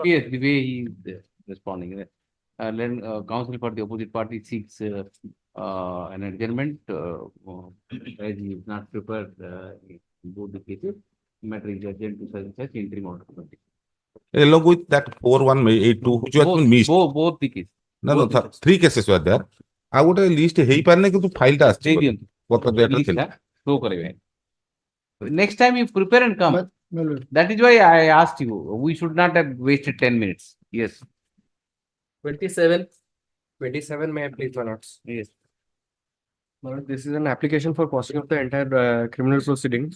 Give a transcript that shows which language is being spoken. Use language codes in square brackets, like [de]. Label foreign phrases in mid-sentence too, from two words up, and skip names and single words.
[en] Yes, the way he is responding. Then counsel for the opposite party seeks an adjournment as he is not prepared in both the cases. Matter is adjourned to such interim order. Along with that 4182, which has been missed. Both the cases. No, no, both the cases. 3 cases were there. I would have list [or] heଇ ପାରିନି କିନ୍ତୁ ଫାଇଲଟା ଆସିଛି ଦେଇଦିଅନ୍ତୁ। ଗତ ଡେଟରେ ଥିଲା। Show କରିବେ। [en] Next time you prepare and come. That is why I asked you. We should not have wasted 10 minutes. Yes. 27, may I please, my lords? Yes. My lord, this is an application for pausing of the entire criminal proceedings.